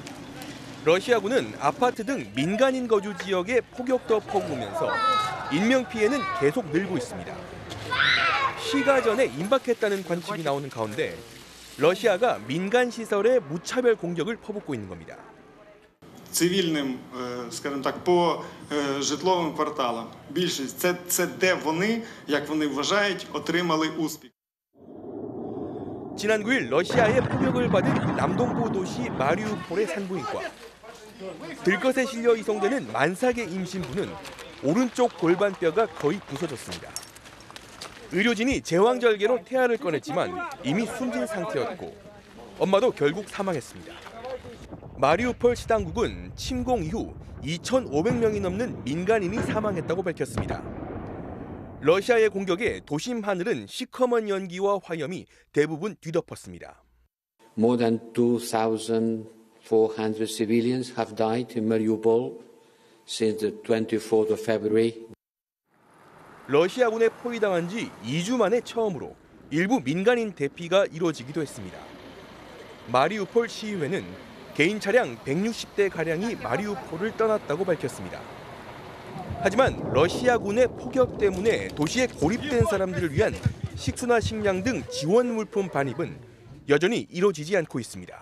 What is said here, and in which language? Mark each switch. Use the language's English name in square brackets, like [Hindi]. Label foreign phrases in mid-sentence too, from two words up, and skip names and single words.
[Korean] 러시아군은 아파트 등 민간인 거주 지역에 폭격도 퍼부으면서 인명피해는 계속 늘고 있습니다. 시가 전에 임박했다는 관측이 나오는 가운데 러시아가 민간 시설에 무차별 공격을 퍼붓고 있는 겁니다. [Ukrainian] Цивільним, скажімо так, по житловим кварталам. Більшість це де вони, як вони вважають, отримали успіх. [Korean] 지난 9일 러시아의 폭격을 받은 남동부 도시 마리우폴의 산부인과. 들것에 실려 이송되는 만삭의 임신부는 오른쪽 골반뼈가 거의 부서졌습니다. 의료진이 제왕절개로 태아를 꺼냈지만 이미 숨진 상태였고 엄마도 결국 사망했습니다. 마리우폴 시당국은 침공 이후 2,500명이 넘는 민간인이 사망했다고 밝혔습니다. 러시아의 공격에 도심 하늘은 시커먼 연기와 화염이 대부분 뒤덮었습니다. [English] More than 2,400 civilians have died in Mariupol since the 24th of February. [Korean] 러시아군에 포위당한 지 2주 만에 처음으로 일부 민간인 대피가 이루어지기도 했습니다. 마리우폴 시의회는 개인 차량 160대가량이 마리우폴을 떠났다고 밝혔습니다. 하지만 러시아군의 폭격 때문에 도시에 고립된 사람들을 위한 식수나 식량 등 지원 물품 반입은 여전히 이루어지지 않고 있습니다.